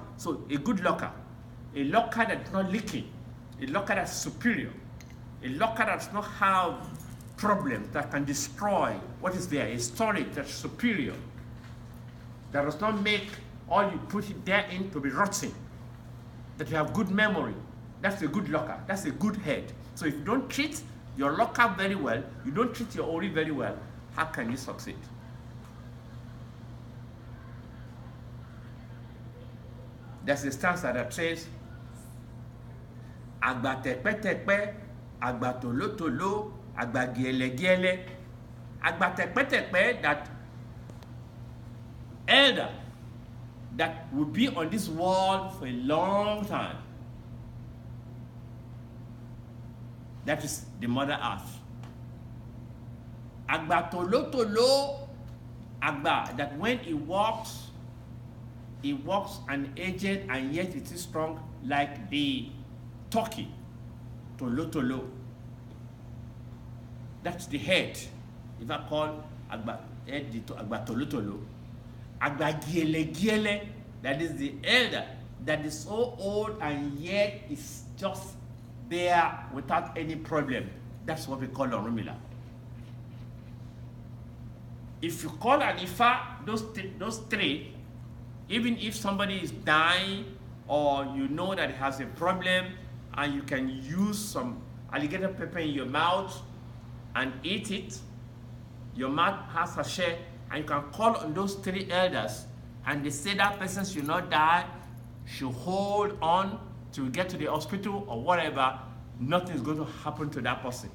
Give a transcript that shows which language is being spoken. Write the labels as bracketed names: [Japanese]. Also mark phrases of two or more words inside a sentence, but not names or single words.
[English] So a good locker, a locker that's not leaking, a locker that's superior, a locker that does not have problems that can destroy what is there, a storage that's superior, that does not make all you put it there in to be rotting, that you have good memory. That's a good locker, that's a good head. So if you don't treat your locker very well, you don't treat your Ori very well, how can you succeed? There's a stanza that says, [Yoruba] Agba tepe-tepe, agba tolo-tolo, agba giele-giele. Agba tepe-tepe, [English] that elder that will be on this world for a long time. That is the Mother Earth. [Yoruba] Agba tolotolo, Agba, [English] that when he walks an aged and yet it is strong like the turkey. Tolotolo. That's the head. If I call Agba head the [Yoruba] Agba tolotolo. Agba giele, [English] that is the elder that is so old and yet is just there without any problem. That's what we call Orunmila. If you call an Ifa, those three, even if somebody is dying or you know that he has a problem and you can use some alligator pepper in your mouth and eat it, your mouth has a share, and you can call on those three elders and they say that person should not die, should hold on till we get to the hospital or whatever, nothing is going to happen to that person.